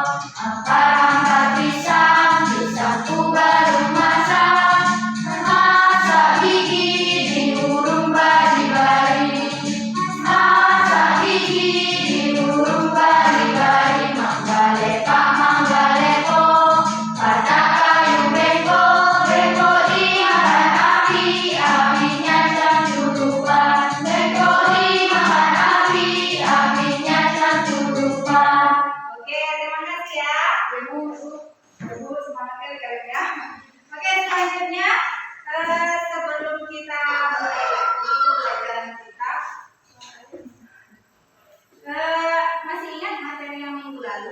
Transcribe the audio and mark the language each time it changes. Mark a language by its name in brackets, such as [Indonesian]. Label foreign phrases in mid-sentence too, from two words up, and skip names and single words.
[Banjar] Ampar-ampar pisang, pisangku baru masak, masak gigi di burung bari-bari, masak gigi di burung bari-bari, mangga lepak, mangga leko, patah kayu bengko, bengko dimakan api, apinya cangcurukan, bengko dimakan api, apinya cangcurukan. [Indonesian] Oke, terima kasih ya. Ibu semangat kali kalian ya. Oke, selanjutnya sebelum kita mulai lagi pembelajaran kita, masih ingat materi yang minggu lalu?